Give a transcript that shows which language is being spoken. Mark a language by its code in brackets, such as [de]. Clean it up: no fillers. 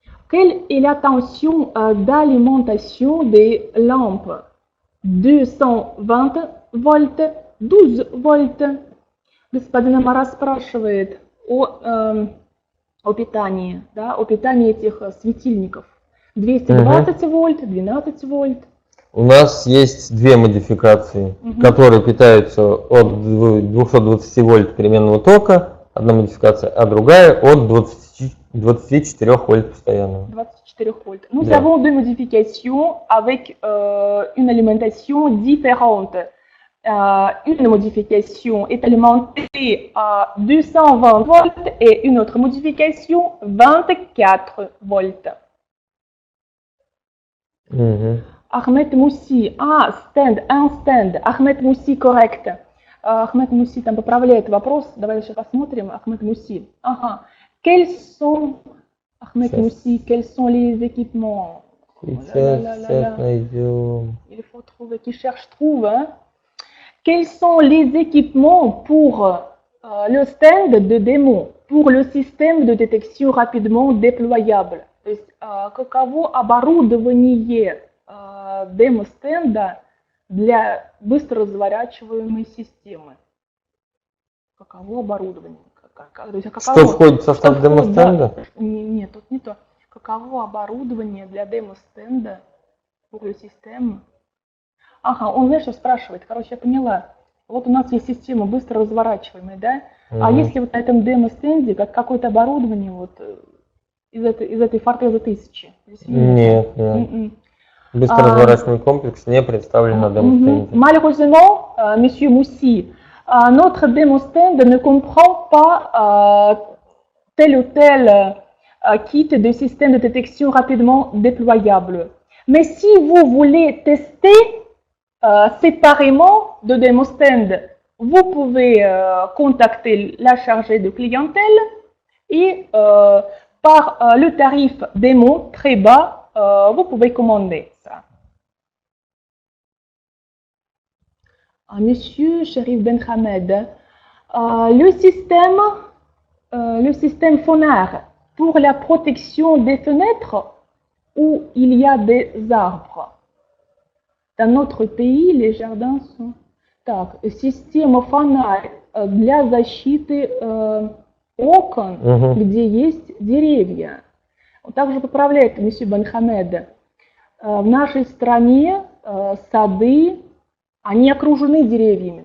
[fr] Quelle est la tension d'alimentation des lampes? [ru] 220 вольт, 12 вольт. Господин Амара спрашивает о питании, да, о питании этих светильников. 220 вольт, 12 вольт. У нас есть две модификации, которые питаются от 220 вольт переменного тока, одна модификация, а другая от 24 вольт постоянного. 24 вольт. [fr] Nous avons deux modifications avec une alimentation différente. Une modification est alimentée à 220 volts et une autre modification 24 volts. Ahmed Moussi, un stand. Ahmed Moussi, correct. [ru] Ahmed Moussi там поправляет вопрос. Давай еще посмотрим. Ahmed Moussi. [fr] Quels sont les équipements? [ru] Сейчас найдем. [fr] Il faut trouver, qui cherche, trouve. Hein? Quels sont les équipements pour le stand de démo, pour le système de détection rapidement déployable? [ru] То есть, каково оборудование демо-стенда для быстро разворачиваемой системы? Каково оборудование? Что входит в состав демо-стенда? Нет, тут не то. Каково оборудование для демо-стенда [fr] pour le système? [ru] Он, знаешь, что спрашивает? Короче, я поняла. Вот у нас есть система быстро разворачиваемая, да? А если вот на этом демо-стенде какое-то оборудование вот из этой Forteza 1000? Нет. Быстро разворачиваемый комплекс не представлен на демо-стенде. [fr] Malheureusement, monsieur Moussi, notre démo-stand ne comprend pas tel ou tel kit de système de détection rapidement déployable. Mais si vous voulez tester séparément de démo-stand, vous pouvez contacter la chargée de clientèle et par le tarif démo très bas, vous pouvez commander ça. Monsieur Sherif Ben Hamed, le système Phonar pour la protection des fenêtres où il y a des arbres. Dans notre pays, les jardins sont... [ru] Так, система фонарь для защиты окон, где есть деревья. Также поправляет месье Бенхамед. В нашей стране сады, они окружены деревьями.